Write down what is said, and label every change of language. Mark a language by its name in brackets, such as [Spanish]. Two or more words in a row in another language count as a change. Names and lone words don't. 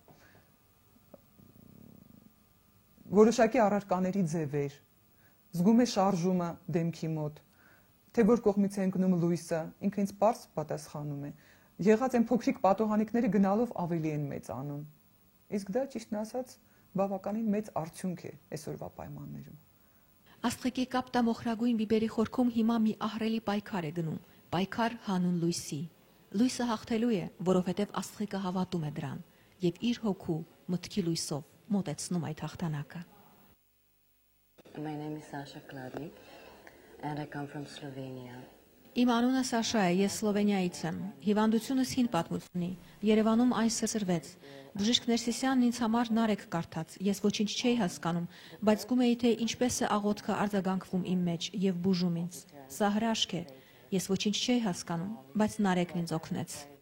[Armenian] որոշակի առարկաների ձևեր, զգում է շարժումը դեմքի մոտ, թե որ կողմից է ընկնում լույսը, ինքը ինձ պարզ պատասխանում է։ Եղած են փոքրիկ պատուհանիկները գնալով ավելի են մեծանում։ Իսկ դա ճիշտն ասած բավականին մեծ արդյունք է այսօրվա պայմաններում։ Աստղիկի կապտամոխրագույն բիբերի խորքում հիմա մի ահռելի պայքար է գնում։ պայքար հանուն լույսի։ Լույսը հաղթելու է, որովհետև Աստղիկը հավատում է դրան եւ իր հոգու մտքի լույսով մոտեցնում այդ հաղթանակը։ [English] My name is Sasha Kladnik and I come from Slovenia. [Armenian] Իմ անունը Սաշա է, ես Սլովենիայից եմ։ Հիվանդությունս հին պատմություն ունի։ Երևանում այն սրվեց։ Բժիշկ Ներսիսյանն ինձ համար նարեկ կարդաց։ Ես ոչինչ չէի հասկանում, բայց զգում էի, թե ինչպես է աղոթքը արձագանքվում իմ մեջ եւ բուժում ինձ։ Սա հրաշք է։ Ես ոչինչ չէի հասկանում, բայց նարեկն ինձ օգնեց։